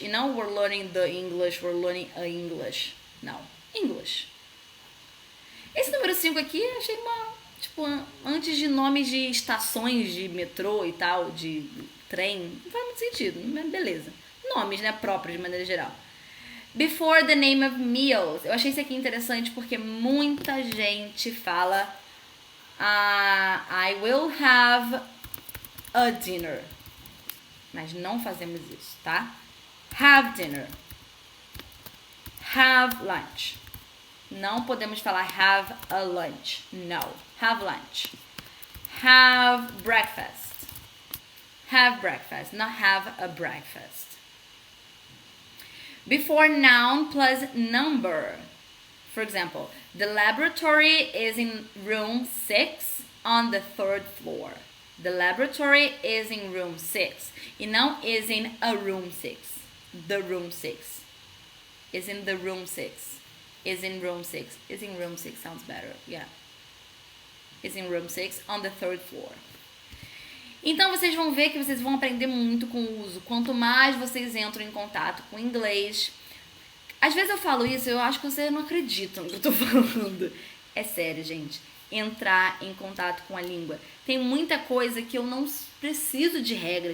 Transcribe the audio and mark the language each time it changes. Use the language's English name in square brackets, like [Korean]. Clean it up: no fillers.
[English] You know, we're learning the English, we're learning a English. [Portuguese] Não, English. Esse número 5 aqui, eu achei tipo, antes de nomes de estações de metrô e tal, de trem, não faz muito sentido, mas beleza. Nomes, né, próprios de maneira geral. [English] Before the name of meals. [Portuguese] Eu achei isso aqui interessante porque muita gente fala [English] I will have a dinner. [Portuguese] Mas não fazemos isso, tá? [English] Have dinner. Have lunch. [Portuguese] Não podemos falar [English] have a lunch. No. Have lunch. Have breakfast. Have breakfast, not have a breakfast. Before noun plus number. For example, the laboratory is in room 6 on the 3rd floor. The laboratory is in room 6. [Portuguese] E não [English] is in a room 6. The room 6. Is in the room 6. Is in room 6. Is in room 6 sounds better. Yeah. Is in room 6 on the 3rd floor. [Portuguese] Então vocês vão ver que vocês vão aprender muito com o uso. Quanto mais vocês entram em contato com o inglês. Às vezes eu falo isso, eu acho que vocês não acreditam no que eu tô falando. É sério, gente. Entrar em contato com a língua. Tem muita coisa que eu não preciso de regra.